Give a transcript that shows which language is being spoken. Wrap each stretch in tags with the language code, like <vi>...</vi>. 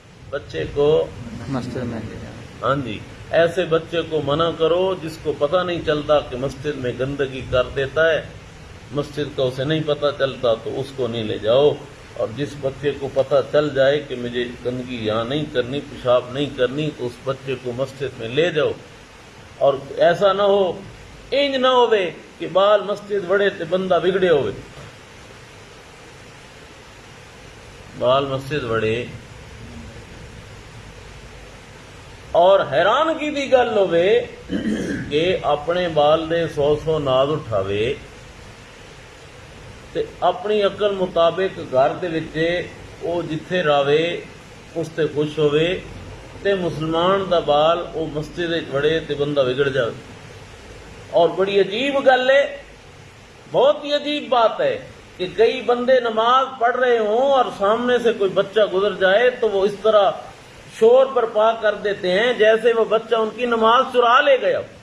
<ur>بچے کو مسجد میں لے جانا۔ ہاں جی، ایسے بچے کو منع کرو جس کو پتہ نہیں چلتا کہ مسجد میں گندگی کر دیتا ہے، مسجد کا اسے نہیں پتہ چلتا، تو اس کو نہیں لے جاؤ، اور جس بچے کو پتہ چل جائے کہ مجھے گندگی یہاں نہیں کرنی، پیشاب نہیں کرنی، تو اس بچے کو مسجد میں لے جاؤ. اور ایسا نہ ہو،</ur> <pa>انج نہ ہوئے کہ بال مسجد وڑے تے بندہ بگڑے ہوئے. بال مسجد وڑے اور حیرانگی دی گل ہوئے کہ اپنے بال دے 100 ناز اٹھاوے تے اپنی عقل مطابق گھر دے وچ او جتھے راوے اس تے خوش ہوئے تے مسلمان دا بال او مسجد وچ وڑے تے بندہ بگڑ جائے. اور بڑی عجیب گل ہے،</pa> <ur>بہت ہی عجیب بات ہے کہ کئی بندے نماز پڑھ رہے ہوں اور سامنے سے کوئی بچہ گزر جائے تو وہ اس طرح شور برپا کر دیتے ہیں جیسے وہ بچہ ان کی نماز چرا لے گیا.</ur>